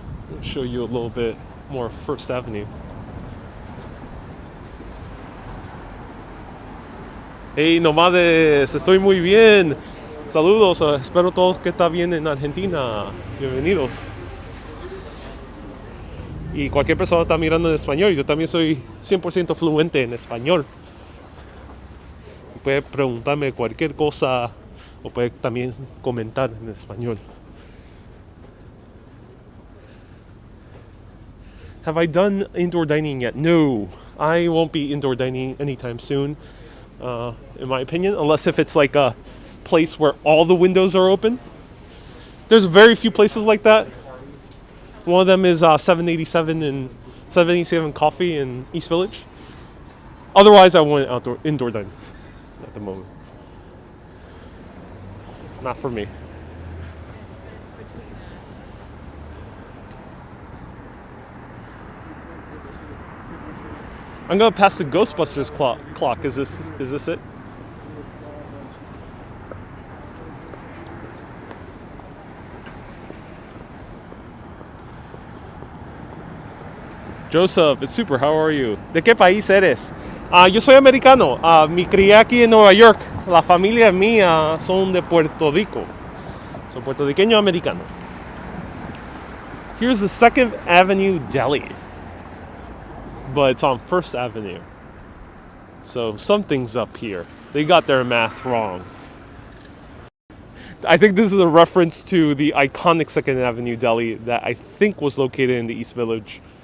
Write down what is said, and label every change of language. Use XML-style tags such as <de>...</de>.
<en>I'll show you a little bit more First Avenue.</en> <es>Hey nomades, estoy muy bien. Saludos, espero todos que está bien en Argentina. Bienvenidos. Y cualquier persona está mirando en español, yo también soy 100% fluente en español. Y puede preguntarme cualquier cosa o puede también comentar en español.</es> <en>Have I done indoor dining yet? No, I won't be indoor dining anytime soon, in my opinion, unless if it's like a place where all the windows are open. There's very few places like that. One of them is 787 and 787 Coffee in East Village. Otherwise, I want indoor dining at the moment. Not for me. I'm gonna pass the Ghostbusters clock. Is this it?</en> <es>Joseph,</es> <en>it's super. How are you?</en> <es>¿De qué país eres? Yo soy americano. Me crié aquí en Nueva York. La familia mía son de Puerto Rico. Soy puertorriqueño americano.</es> <en>Here's the 2nd Avenue Deli. But it's on 1st Avenue. So something's up here. They got their math wrong. I think this is a reference to the iconic 2nd Avenue Deli that I think was located in the East Village.</en>